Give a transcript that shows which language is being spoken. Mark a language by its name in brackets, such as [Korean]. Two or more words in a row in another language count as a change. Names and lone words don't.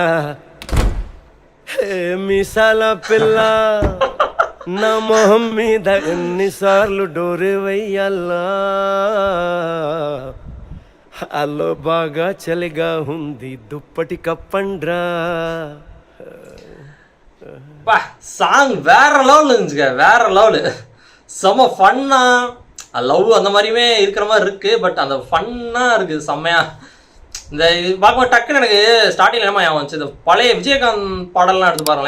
[Telugu] హే మీసాల పిల్ల నా మొహం మీద ఎన్నిసార్లు డోరే వెయ్యాలా. అల్లో బాగా చలిగా ఉంది, దుప్పటి కప్పండ్రా. [Tamil] சாங் வேற லெவல் இருந்துச்சுங்க, வேற லெவலு. செம்ம ஃபன்னா, லவ் அந்த மாதிரியுமே இருக்கிற மாதிரி இருக்கு. பட் அந்த ஃபன்னா இருக்குது செம்மையா. இந்த இது பார்க்கும்போது டக்குன்னு எனக்கு ஸ்டார்டிங் என்னமா வந்துச்சு, இந்த பழைய விஜயகாந்த் பாடல்லாம் எடுத்து பாருங்களேன்.